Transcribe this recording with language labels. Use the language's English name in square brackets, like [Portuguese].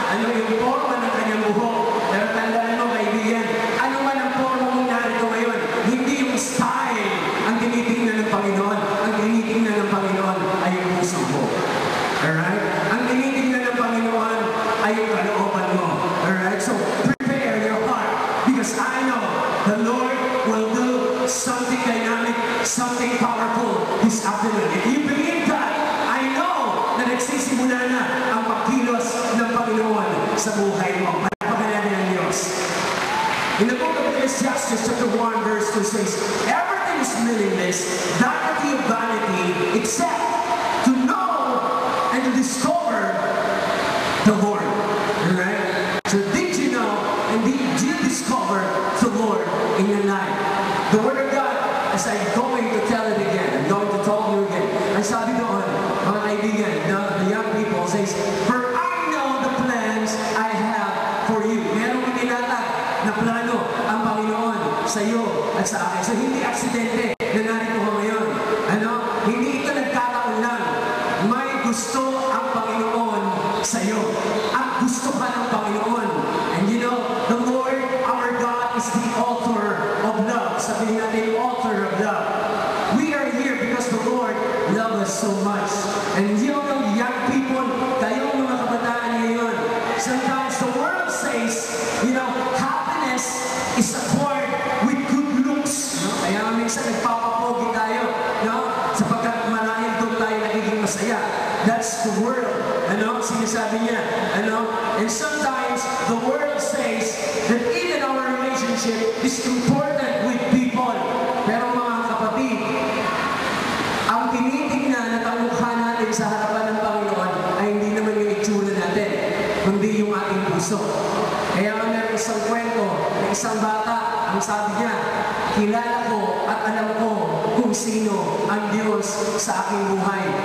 [Filipino] Yung forma ng kanyang buhok. Pero tandaan mo, kaibigan, ano man ang forma mong narito ngayon, hindi yung style ang tinitingnan ng Panginoon. Ang tinitingnan ng Panginoon ay yung puso mo. Alright? Ang tinitingnan ng Panginoon ay yung kalooban mo. Alright? [English] So, prepare your heart because I know the Lord will do something dynamic, something powerful this afternoon. If you believe that, I know [Filipino] na nagsisimula na ang pagkilos ng Panginoon sa buhay mo. Palakpakan natin ang Diyos. [English] In the book of Ecclesiastes, chapter 1, verse 2 says, everything is meaningless, vanity of vanity, except to know and to discover the Lord. Alright? So did you know and did you discover the Lord in your life? The Word of God, as I'm going to tell it again, I'm going to tell you again. [Filipino] Ang sabi doon, mga kaibigan, [English] the young people says, for I know the plans I have for you. [Filipino] Merong itinatag na plano ang Panginoon sa iyo at sa akin. So hindi aksidente na narito ko ngayon. Hindi ito nagkataon lang. May gusto ang Panginoon sa iyo. At gusto ka ng Panginoon. [English] And you know, the Lord, our God, is the author of love. [Filipino] Sabihin natin, [English] author of love. We are here because the Lord loves us so much. And you know, young people, [Filipino] kayong mga kabataan ngayon, [English] sometimes the world says, happiness is acquired with good looks. [Filipino] Kaya minsan nagpapapogi tayo, sapagkat marahil doon tayo nagiging masaya. [English] That's the world. [Filipino] Sinasabi niya. [English] And sometimes the world says that even our relationship is important with people. [Filipino] Pero mga kapatid, ang tinitingnan at ang mukha natin sa harapan ng Panginoon ay hindi naman yung itsura natin, kundi yung ating puso. Kaya meron isang kwento na isang bata, ang sabi niya, kilala ko at alam ko kung sino ang Diyos sa aking buhay.